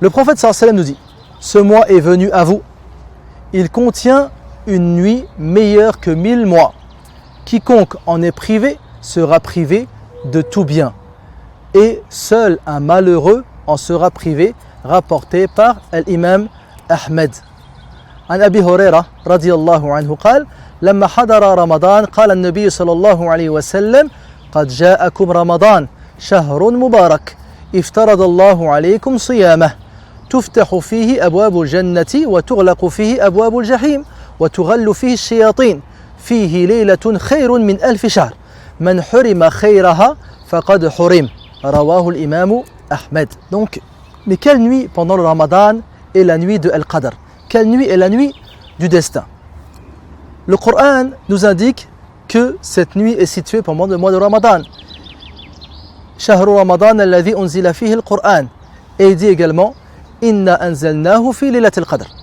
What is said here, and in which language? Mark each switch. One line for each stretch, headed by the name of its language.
French: Le prophète sallallahu alayhi wa sallam nous dit « Ce mois est venu à vous. Il contient une nuit meilleure que 1000 mois. Quiconque en est privé sera privé de tout bien. Et seul un malheureux en sera privé. » Rapporté par l'imam Ahmed.
Arabic: عن أبي هريرة رضي الله عنه قال لما حضر رمضان قال النبي صلى الله عليه وسلم قد جاءكم رمضان شهر مبارك افترض الله عليكم صيامه تفتح فيه أبواب الجنة وتغلق فيه أبواب الجحيم وتغل فيه الشياطين فيه ليلة خير من 1000 شهر من حرم خيرها فقد حرم رواه الإمام أحمد.
French: Donc, mais quelle nuit pendant le Ramadan est la nuit de Al-Qadr? Quelle nuit est la nuit du destin? Le Coran nous indique que cette nuit est située pendant le mois de Ramadan.
Arabic: Shahru Ramadan alladhi unzila fihi al-Qur'an.
French: Et il dit également
Arabic: Inna anzalnahu fi laylatil qadr.